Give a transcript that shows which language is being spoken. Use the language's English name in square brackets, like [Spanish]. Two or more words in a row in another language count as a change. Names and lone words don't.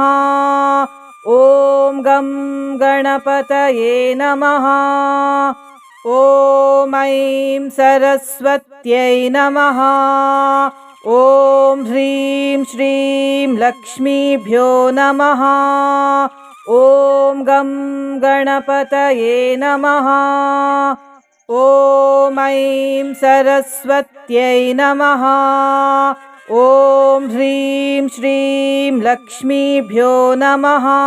[Sanskrit] ಓಂ ಗಂ ಗಣಪತಯೇ ನಮಃ. ಓಂ ಐಂ ಸರಸ್ವತ್ಯೈ ನಮಃ. ಓಂ ಹ್ರೀಂ ಶ್ರೀಂ ಲಕ್ಷ್ಮೀಭ್ಯೋ ನಮಃ. ॐ गं गणपतये नमः। ॐ ऐं सरस्वत्यै नमः। ॐ ह्रीं श्रीं लक्ष्मीभ्यो नमः।